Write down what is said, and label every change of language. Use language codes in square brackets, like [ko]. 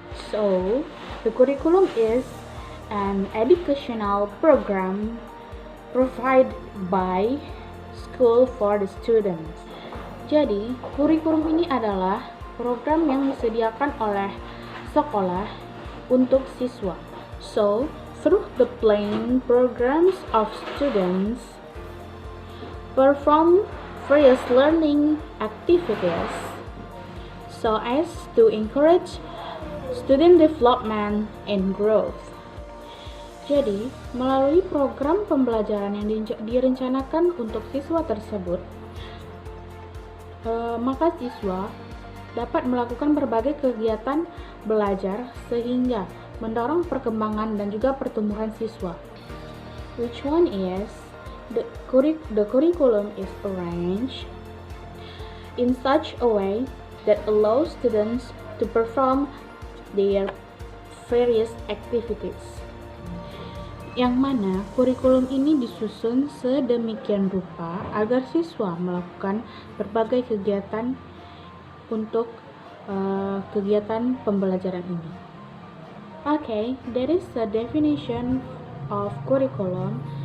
[en] So, the curriculum is an educational program provided by school for the students. [id] Jadi, kurikulum ini adalah program yang disediakan oleh sekolah untuk siswa. [en] So, through the planning programs of students perform various learning activities so as to encourage student development and growth. [id] Jadi, melalui program pembelajaran yang direncanakan untuk siswa tersebut, maka siswa dapat melakukan berbagai kegiatan belajar sehingga mendorong perkembangan dan juga pertumbuhan siswa. [en] Which one is the curriculum is arranged in such a way that allows students to perform their various activities. [id] Yang mana kurikulum ini disusun sedemikian rupa agar siswa melakukan berbagai kegiatan untuk kegiatan pembelajaran ini. [en] Okay, that is the definition of curriculum.